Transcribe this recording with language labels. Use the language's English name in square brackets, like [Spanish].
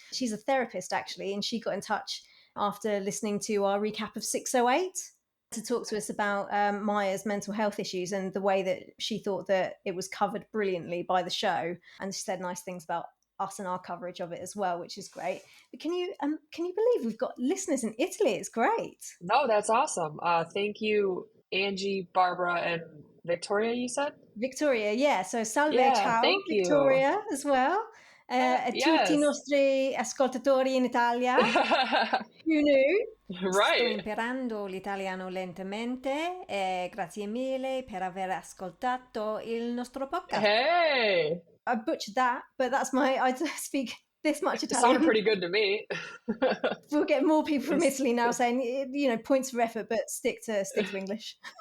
[English] She's a therapist, actually, and she got in touch after listening to our recap of 608 to talk to us about Maya's mental health issues and the way that she thought that it was covered brilliantly by the show. And she said nice things about us and our coverage of it as well, which is great. But can you believe we've got listeners in Italy? It's great. No, that's awesome. Thank you, Angie, Barbara, and Victoria, you said? Victoria, yeah. So [Italian] salve, ciao, [English] thank Victoria, you. as well. [Italian] A tutti I nostri ascoltatori in Italia. [English] Who knew? Right. [Italian] Sto imparando l'italiano lentamente. Grazie mille per aver ascoltato il nostro podcast. [English] Hey! I butchered that, but I speak this much Italian. It sounded pretty good to me. We'll get more people from Italy now saying, points for effort, but stick to English.